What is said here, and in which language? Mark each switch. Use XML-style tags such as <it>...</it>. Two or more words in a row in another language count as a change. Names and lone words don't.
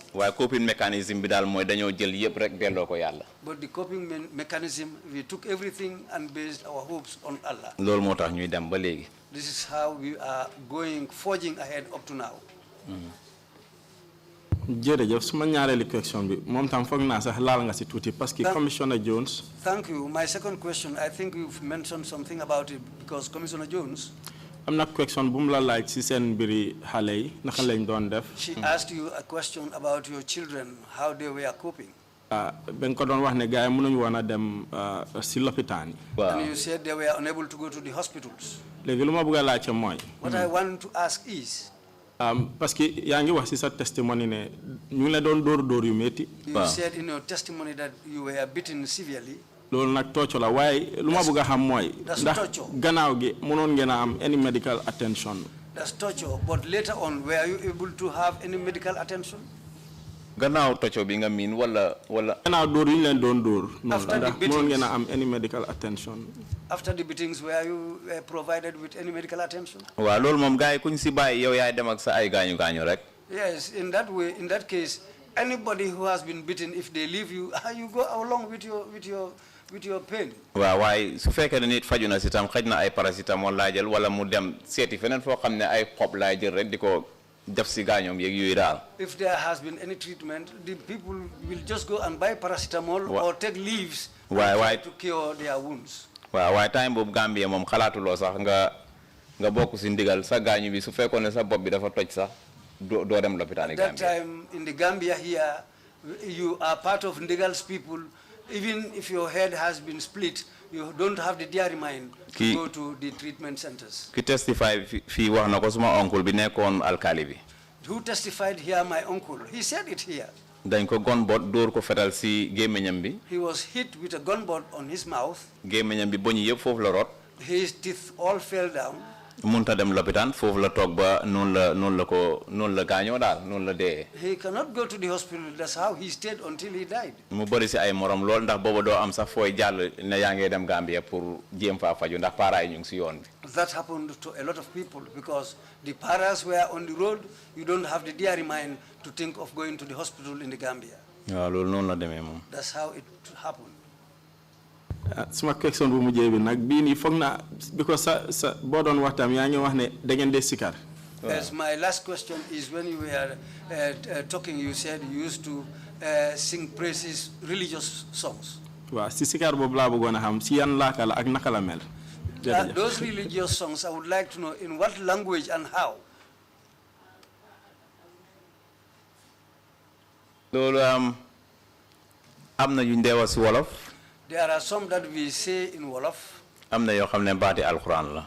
<wo>waaye</wo> <en>coping mechanism</en> <wo>bi daal mooy dañoo jël yëpp rek delloo ko yàlla.</wo> <en>But the coping mechanism, we took everything and based our hopes on Allah.</en> <wo>loolu moo tax ñuy dem ba léegi.</wo> <en>This is how we are forging ahead up to now.</en> <wo>jërëjëf suma ñaareelu question bi moom tam foog naa sax laal nga si tuuti parce que Commissioner Jones.</wo> <en>Thank you. My second question, I think you've mentioned something about it because Commissioner Jones.</en> <wo>am na question bu mu la laaj si seen mbiri xale yi naka lañ doon def.</wo> <en>She asked you a question about your children, how they were coping.</en> <wo>ba nga ko doon wax ne gars yi mënuñu woon a dem si lopitaan yi.</wo> <en>And you said they were unable to go to the hospitals.</en> <wo>léegi lu ma bëgg a laajte mooy.</wo> <en>What I want to ask is.</en> <wo>parce que yaa ngi wax si sa testimony ne ñu ngi la doon dóor yu métti.</wo> <en>You said in your testimony that you were beaten severely.</en> <wo>loolu nag tocco la waaye lu ma bëgg a xam mooy. ndax gannaaw gi mënoon ngeen a am</wo> <en>any medical attention. That's torture, but later on were you able to have any medical attention?</en> <wo>gannaaw tocco bi nga miin wala. gannaaw dóor yu ñu leen doon dóor. noonu ndax mënoon ngeen a am</wo> <en>any medical attention. After the beatings, were you provided with any medical attention?</en> <wo>waaw loolu moom gars yi kuñ si bàyyi yow yaay dem ak sa ay gaañu rek.</wo> <en>Yes, in that way, in that case, anybody who has been beaten, if they leave you, you go along with your pain.</en> <wo>waaw waaye su fekkee ne nit faju na si tam xëj na ay paracetamol laa jël wala mu dem seeti feneen foo xam ne ay xob laay jël rek di ko def si gaañoom yeeg yooyu daal.</wo> <en>If there has been any treatment, the people will just go and buy paracetamol or take leaves to cure their wounds.</en> <wo>waaw waaye time boobu Gambie moom xalaatuloo sax nga bokk si ndigal sa gaañu bi su fekkoon ne sa bopp bi dafa toj sax doo dem lopitaan Gambia.</wo> <en>At that time in the Gambia here, you are part of Ndigal's people. Even if your head has been split, you don't have the diary mind to</en> <wo>Ki-</wo> <en>go to the treatment centers.</en> <wo>ki testify fi wax na ko suma oncle bi nekkoon alkali bi</wo> <en>Who testified here? My uncle. He said it here.</en> <wo>dañ ko gon bot dóor ko fetal si gémmiñam bi</wo> <en>He was hit with a gunshot on his mouth.</en> <wo>gémmiñam bi boñ yëpp foofu la rot</wo> <en>His teeth all fell down.</en> <wo>munta dem lopitaan foofu la toog ba noonu la gaañoo daal noonu la dee</wo> <en>He cannot go to the hospital. That's how he stayed until he died.</en> <wo>mu bëri si ay morom lool ndax booba doo am sax fooy jàll ne yaa ngee dem Gambia pour jéem faa faju ndax paaraay ñu ngi si yoon bi</wo> <en>That happened to a lot of people because the paras were on the road. You don't have the diary mind to think of going to the hospital in the Gambia.</en> <wo>waaw loolu noonu la demee moom</wo> <en>That's how it happened.</en> <wo>suma question bu mujjee bi nag bii nii foog naa because sa boo doon waxtaan yaa ngi wax ne da ngeen dee sikar.</wo> <en>Yes, my last question is when you were talking, you said you used to sing praises, religious songs.</en> <wo>waaw si sikar boobu laa bëggoon a xam si yan laaka la ak naka la mel.</wo> <en>Those religious songs, I would like to know in what language and how.</en> <wo>loolu am na yu ndeewa si wolof</wo> <en>There are some that we say in Wolof.</en> <wo>am na yoo xam ne baati alxuraan la</wo>